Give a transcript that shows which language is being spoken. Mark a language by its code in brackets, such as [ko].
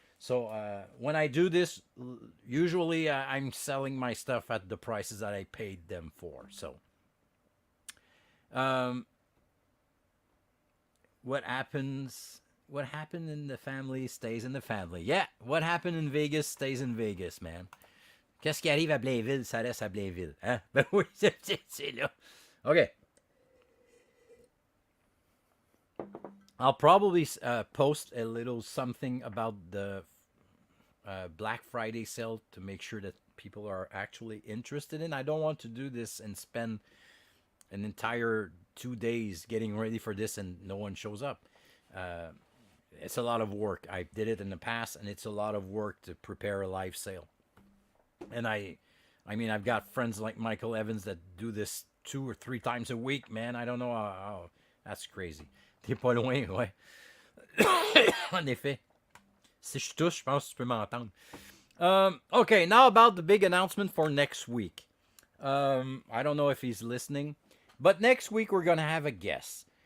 [en] So when I do this, usually I'm selling my stuff at the prices that I paid them for. So what happens? What happened in the family stays in the family. Yeah, what happened in Vegas stays in Vegas, man. [fr] Qu'est-ce qui arrive à Blainville, ça reste à Blainville. Hein? Ben oui, c'est là. Okay. [en] I'll probably post a little something about the Black Friday sale to make sure that people are actually interested in. I don't want to do this and spend an entire 2 days getting ready for this and no one shows up. It's a lot of work. I did it in the past, and it's a lot of work to prepare a live sale. And I mean, I've got friends like Michael Evans that do this 2 or 3 times a week, man. I don't know how that's crazy. [fr] T'es pas loin, ouais. En effet. Si je touche, je pense que tu peux m'entendre. [en] Okay, now about the big announcement for next week. I don't know if he's listening, but next week we're going to have a guest.